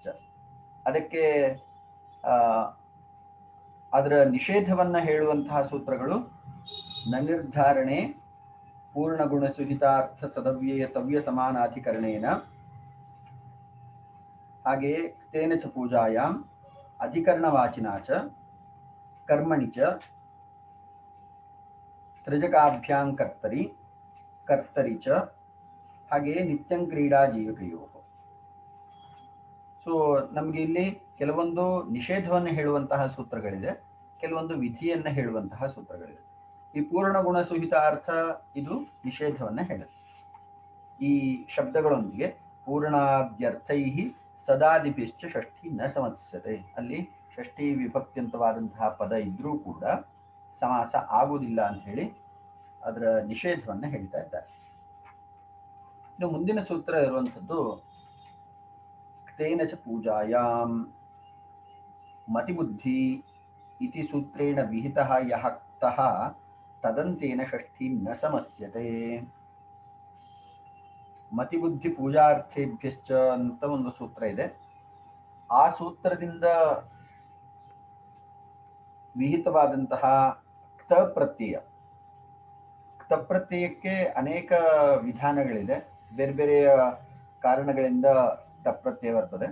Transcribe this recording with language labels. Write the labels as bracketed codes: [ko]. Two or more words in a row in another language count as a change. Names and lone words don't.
[kn] ಅದಕ್ಕೆ ಅದರ ನಿಷೇಧವನ್ನ ಹೇಳುವಂತಹ ಸೂತ್ರಗಳು [sa] ನ ನಿರ್ಧಾರಣೆ, ಪೂರ್ಣ ಗುಣ ಸುಹಿತಾರ್ಥ ಸದವ್ಯಯ ತವ್ಯ ಸಮಾನಾಧಿಕರಣೇನ, ಹಾಗೆಯೇ ತೇನ ಚ ಪೂಜಾಯಾಂ ಅಧಿಕರಣವಾಚಿನಾ ಚ ಕರ್ಮಣಿ ಚ ತ್ರಿಜಕಾಭ್ಯಾಂ ಕರ್ತರಿ ಚ, ಹಾಗೆಯೇ ನಿತ್ಯಂ ಕ್ರೀಡಾ ಜೀವಕಯೋ. [kn] ಸೊ ನಮ್ಗೆ ಇಲ್ಲಿ ಕೆಲವೊಂದು ನಿಷೇಧವನ್ನು ಹೇಳುವಂತಹ ಸೂತ್ರಗಳಿದೆ, ಕೆಲವೊಂದು ವಿಧಿಯನ್ನ ಹೇಳುವಂತಹ ಸೂತ್ರಗಳಿದೆ. ಈ [sa] ಪೂರ್ಣ ಗುಣ ಸುಹಿತ ಅರ್ಥ [kn] ಇದು ನಿಷೇಧವನ್ನ ಹೇಳುತ್ತೆ. ಈ ಶಬ್ದಗಳೊಂದಿಗೆ [sa] ಪೂರ್ಣಾದ್ಯರ್ಥೈ ಸದಾದಿಭಿಶ್ಚ ಷಷ್ಠಿ ನ ಸಮಸ್ಯತೆ, [kn] ಅಲ್ಲಿ ಷಷ್ಠಿ ವಿಭಕ್ತಿಯಂತವಾದಂತಹ ಪದ ಇದ್ರೂ ಕೂಡ ಸಮಾಸ ಆಗುವುದಿಲ್ಲ ಅಂತ ಹೇಳಿ ಅದರ ನಿಷೇಧವನ್ನ ಹೇಳ್ತಾ ಇದ್ದಾರೆ. ಇನ್ನು ಮುಂದಿನ ಸೂತ್ರ ಇರುವಂಥದ್ದು [sa] ತೇನ ಚ ಪೂಜಾಯಾಂ ಮತಿಬುದ್ಧಿ ಇತಿ ಸೂತ್ರೇಣ ವಿಹಿತಃ ಯಃ ಕ್ತಃ ತದಂತೇನ ಷಷ್ಠಿ ನ ಸಮಸ್ಯತೆ. ಮತಿಬುದ್ಧಿ ಪೂಜಾರ್ಥೇಭ್ಯಶ್ಚ [kn] ಅಂತ ಒಂದು ಸೂತ್ರ ಇದೆ. ಆ ಸೂತ್ರದಿಂದ ವಿಹಿತವಾದಂತಹ ಕ್ತ ಪ್ರತ್ಯಯ, ಕ್ತ ಪ್ರತ್ಯಯಕ್ಕೆ ಅನೇಕ ವಿಧಾನಗಳಿದೆ, ಬೇರೆ ಬೇರೆಯ ಕಾರಣಗಳಿಂದ ಕ್ತ ಪ್ರತ್ಯಯ ಬರ್ತದೆ.